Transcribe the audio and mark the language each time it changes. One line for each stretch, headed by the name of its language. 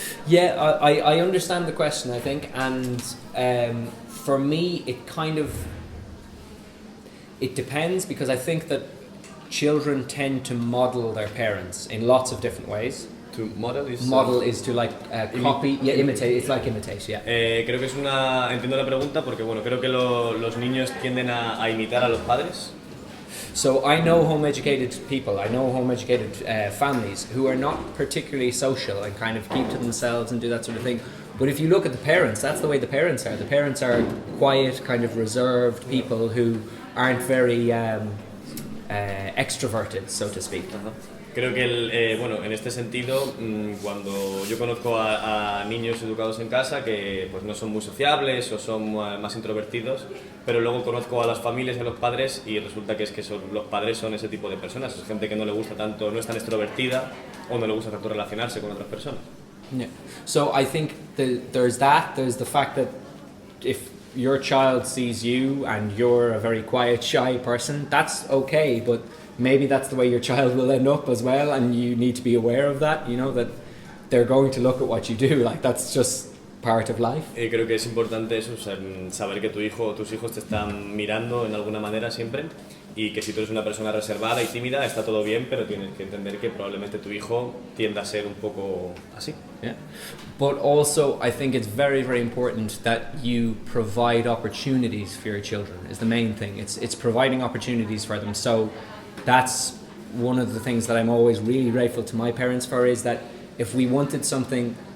English: Yeah, I understand the question, I think, and for me, it depends, because I think that children tend to model their parents in lots of different ways. To model is... Model is to like copy, imitate, it's like imitate, yeah.
Spanish: Creo que entiendo la pregunta porque, bueno, creo que los niños tienden a imitar a los padres.
English: So I know home-educated people, I know home-educated families who are not particularly social and kind of keep to themselves and do that sort of thing. But if you look at the parents, that's the way the parents are. The parents are quiet, kind of reserved people who aren't very extroverted, so to speak.
Spanish: Creo que, bueno, en este sentido, cuando yo conozco a niños educados en casa que pues no son muy sociables o son más introvertidos, pero luego conozco a las familias y a los padres y resulta que los padres son ese tipo de personas, es gente que no le gusta tanto, no es tan extrovertida o no le gusta tanto relacionarse con otras personas.
English: Yeah. So I think there's the fact that if your child sees you and you're a very quiet, shy person, that's okay, but maybe that's the way your child will end up as well, and you need to be aware of that, you know, that they're going to look at what you do, like that's just part of life.
Spanish: Creo que es importante eso, saber que tu hijo o tus hijos te están mirando en alguna manera siempre, y que si tú eres una persona reservada y tímida está todo bien, pero tienes que entender que probablemente tu hijo tienda a ser un poco así.
English: Yeah. But also I think it's very, very important that you provide opportunities for your children is the main thing. It's providing opportunities for them. So that's one of the things that I'm always really grateful to my parents for, is that if we wanted something